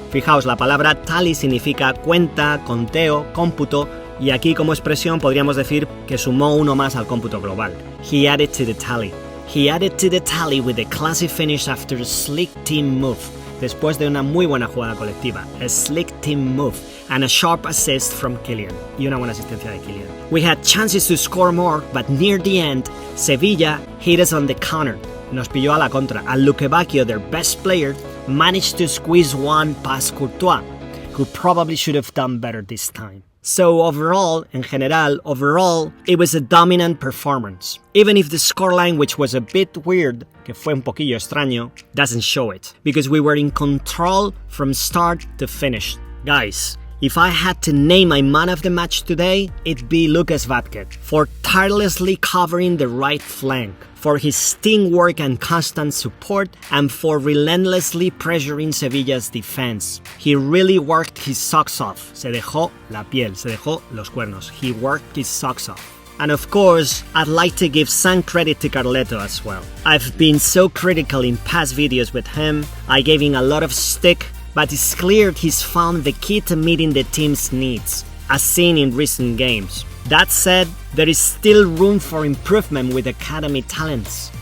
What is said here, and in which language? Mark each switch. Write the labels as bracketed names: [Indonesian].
[Spanish] Fijaos, la palabra tally significa cuenta, conteo, cómputo, y aquí como expresión podríamos decir que sumó uno más al cómputo global. [English] He added to the tally. He added to the tally with a classy finish after a slick team move. [Spanish] Después de una muy buena jugada colectiva, [English] a slick team move, and a sharp assist from Kylian. [Spanish] Y una buena asistencia de Kylian. [English] We had chances to score more, but near the end, Sevilla hit us on the counter. [Spanish] Nos pilló a la contra, [English] and Luque Bacchio, their best player, managed to squeeze one past Courtois, who probably should have done better this time. So overall, [Spanish] en general, [English] it was a dominant performance. Even if the scoreline, which was a bit weird, [Spanish] que fue un poquillo extraño, [English] doesn't show it. Because we were in control from start to finish. Guys, if I had to name my man of the match today, it'd be Lucas Vázquez, for tirelessly covering the right flank, for his teamwork and constant support, and for relentlessly pressuring Sevilla's defense. He really worked his socks off. [Spanish] Se dejó la piel, se dejó los cuernos. [English] He worked his socks off. And of course, I'd like to give some credit to Carleto as well. I've been so critical in past videos with him. I gave him a lot of stick, but it's clear he's found the key to meeting the team's needs, as seen in recent games. That said, there is still room for improvement with academy talents.